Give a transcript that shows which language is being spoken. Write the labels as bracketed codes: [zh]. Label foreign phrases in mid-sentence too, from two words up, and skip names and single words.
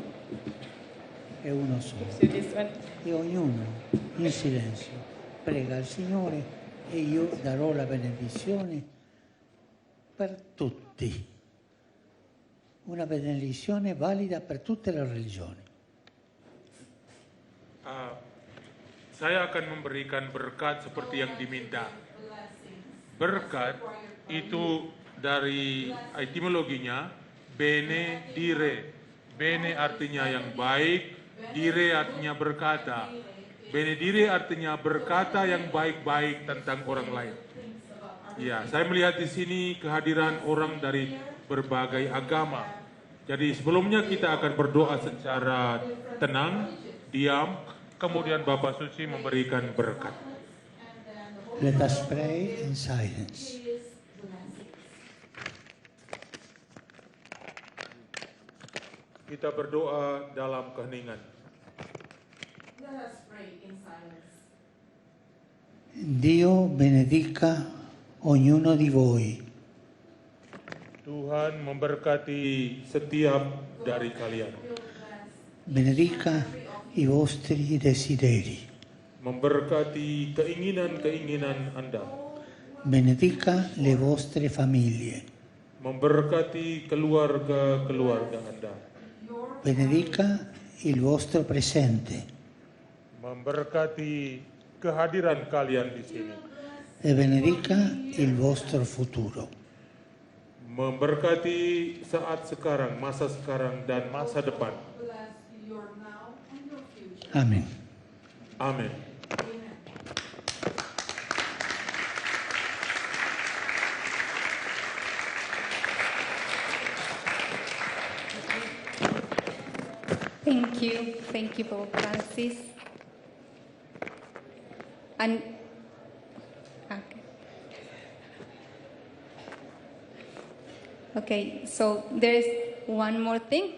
[it] È uno solo. E ognuno in silenzio prega al Signore e io darò la benedizione per tutti. Una benedizione valida per tutte le religioni. [id] Saya akan memberikan berkat seperti yang diminta. Berkat itu dari etimologinya [it] bene dire. [id] Bene artinya yang baik, dire artinya berkata. [it] Bene dire [id] artinya berkata yang baik-baik tentang orang lain. Ya, saya melihat di sini kehadiran orang dari berbagai agama. Jadi sebelumnya kita akan berdoa secara tenang, diam, kemudian Bapak Suci memberikan berkat. [en] Let us pray in silence. [id] Kita berdoa dalam keheningan. [it] Dio benedica ognuno di voi. [id] Tuhan memberkati setiap dari kalian. [it] Benedica i vostri desideri. [id] Memberkati keinginan-keinginan Anda. [it] Benedica le vostre famiglie. [id] Memberkati keluarga-keluarga Anda. [it] Benedica il vostro presente. [id] Memberkati kehadiran kalian di sini. [it] E benedica il vostro futuro. [id] Memberkati saat sekarang, masa sekarang dan masa depan. Amin. Amin. [en] Thank you, Pope Francis. And okay, so there is one more thing.